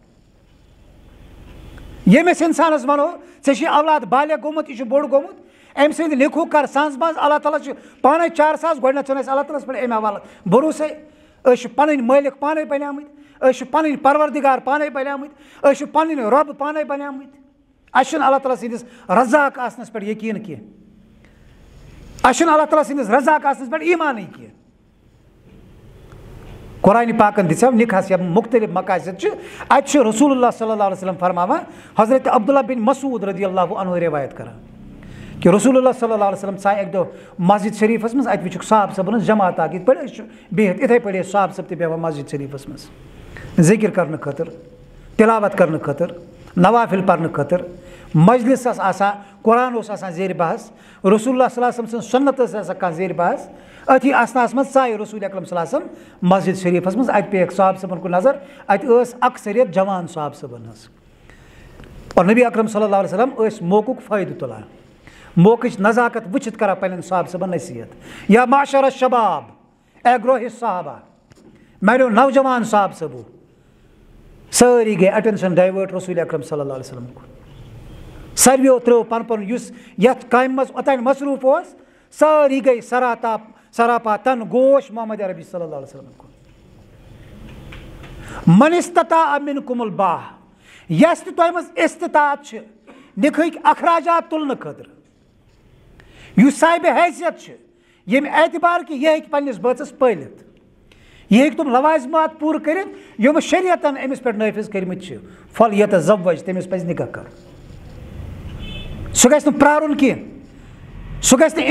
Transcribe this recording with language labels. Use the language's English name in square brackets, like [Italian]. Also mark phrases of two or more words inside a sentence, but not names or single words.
[Kashmiri] ییٚمِس اِنسانَس وَنو ژےٚ چھُے اولاد بالغ گوٚمُت یہِ چھُ بوٚڑ گوٚمُت أمۍ سٕنٛدۍ لِکھوٗ کر سنٛز منٛز اللہ تعالیٰ چھُ پانے 4 ساس گۄڈٕنٮ۪تھ چھُنہٕ اَسہِ اللہ تعالیٰ ہَس پٮ۪ٹھ اَمہِ حوالہٕ بروسَے أسۍ چھِ پَنٕنۍ مٲلِک پانے بنیٛامٕتۍ أسۍ چھِ پَنٕنۍ پروردِگار پانے بنیٛامٕتۍ أسۍ چھِ پَنٕنۍ رۄب پانے بنیٛامٕتۍ اَسہِ چھُنہٕ اللہ تعالیٰ سٕنٛدِس رزاق آسنَس پٮ۪ٹھ یقیٖن کینٛہہ اَسہِ چھُنہٕ اللہ تعالیٰ سٕنٛدِس رزاق آسنَس پٮ۪ٹھ ایٖمانٕے کینٛہہ قرآنِ پاکَن دِژیو نِکاحس یِم مُختلِف مقاصد چھِ اَتہِ چھُ رسول اللہ [Arabic] صلی اللہ علیہ وسلم [Kashmiri] فرماوان حضرت عبداللہ بن مسعود [Arabic] رضی اللہ عنہ [Kashmiri] روایت کران کہ رسول اللہ [Arabic] صلی اللہ علیہ وسلم [Kashmiri] ژاے اَکہِ دۄہ مسجد شریٖفَس منٛز اَتہِ وٕچھُکھ صاحب صٲبَن ہٕنٛز جماعت اکھ یِتھ پٲٹھۍ أسۍ چھِ بِہِتھ یِتھَے پٲٹھۍ ٲسۍ صاحب صٲب تہِ بیٚہوان مسجد شریٖفَس منٛز ذِکر کرنہٕ خٲطرٕ تِلاوت کرنہٕ خٲطرٕ نوافِل پرنہٕ خٲطرٕ مجلس ٲس آسان قرآن اوس آسان زیرِ بحث رسول اللہ [Arabic] صلی اللہ علیہ وسلم [Kashmiri] سٕنٛز سُنت ٲس آسان کانٛہہ زیرِ بحث أتھی آسنَس منٛز ژاے رسول اکرم [Arabic] صلی اللہ علیہ وسلم [Kashmiri] مسجد شریٖفَس منٛز اَتہِ پیٚیَکھ صاحب صٲبَن کُن نظر اَتہِ ٲس اکثریت جوان صاحب صٲبَن ہٕنٛز اور نبی اکرم [Arabic] صلی اللہ علیہ وسلم [Kashmiri] ٲسۍ موقعُک فٲیدٕ تُلان موقعٕچ نزاکت وٕچھِتھ کران پنٕنٮ۪ن صاحب صٲبن نصیحت [Arabic] یا معاشر الشباب [Kashmiri] اے گروہ صحابہ میانیو نوجوان صاحب صٲبو سٲری گٔے [English] attention divert [Kashmiri] رسول اکرم [Arabic] صلی اللہ علیہ وسلم [Kashmiri] کُن ساروِیو ترٛٲو پَنُن پَنُن یُس یَتھ کامہِ منٛز اوٚتانۍ مصروٗف اوس سٲری گٔے سراپا تن گوش محمد عربی [Arabic] صلی اللہ علیہ وسلم [Kashmiri] کُن [Arabic] من استطاع منکم الباہ [Kashmiri] یۄس تہِ تۄہہِ منٛز استطاعت چھِ نِکہٕکۍ اخراجات تُلنہٕ خٲطرٕ یُس صاحبِ حیثیت چھُ ییٚمہِ اعتبار کہِ یہِ ہیٚکہِ پنٛنِس بٲژَس پٲلِتھ یہِ ہیٚکہِ تِم لوازمات پوٗرٕ کٔرِتھ یِم شریعتن أمِس پٮ۪ٹھ نٲفِظ کٔرمٕتۍ چھِ [Arabic] فل یتزوج [Kashmiri] تٔمِس پَزِ نِکاح کَرُن سُہ گژھِ نہٕ پرٛارُن کینٛہہ سُہ گژھِ نہٕ